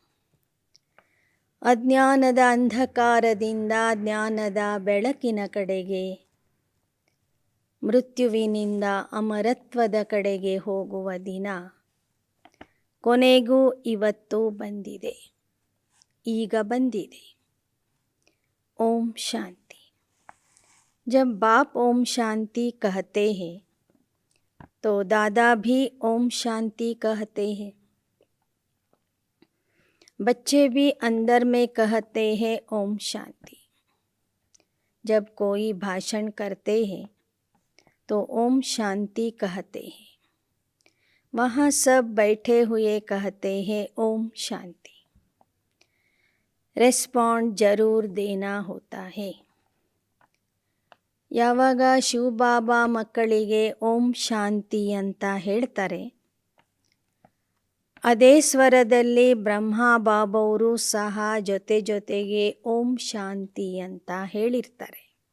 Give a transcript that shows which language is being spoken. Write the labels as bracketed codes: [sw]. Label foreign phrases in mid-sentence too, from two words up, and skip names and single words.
[kn] ಅಜ್ಞಾನದ ಅಂಧಕಾರದಿಂದ ಜ್ಞಾನದ ಬೆಳಕಿನ ಕಡೆಗೆ, ಮೃತ್ಯುವಿನಿಂದ ಅಮರತ್ವದ ಕಡೆಗೆ ಹೋಗುವ ದಿನ ಕೊನೆಗೂ ಇವತ್ತು ಬಂದಿದೆ, ಈಗ ಬಂದಿದೆ. [hi] ओम शांति। जब बाप ओम शांति कहते हैं तो दादा भी ओम शांति कहते हैं। बच्चे भी अंदर में कहते हैं ओम शांति। जब कोई भाषण करते हैं तो ओम शांति कहते हैं। वहाँ सब बैठे हुए कहते हैं ओम शांति। रिस्पॉन्ड ज़रूर देना होता है। [kn] ಯಾವಾಗ ಶಿವಬಾಬಾ ಮಕ್ಕಳಿಗೆ ಓಂ ಶಾಂತಿ ಅಂತ ಹೇಳ್ತಾರೆ, ಅದೇ ಸ್ವರದಲ್ಲಿ ಬ್ರಹ್ಮ ಬಾಬವರು ಸಹ ಜೊತೆ ಜೊತೆಗೆ ಓಂ ಶಾಂತಿ ಅಂತ ಹೇಳಿರ್ತಾರೆ.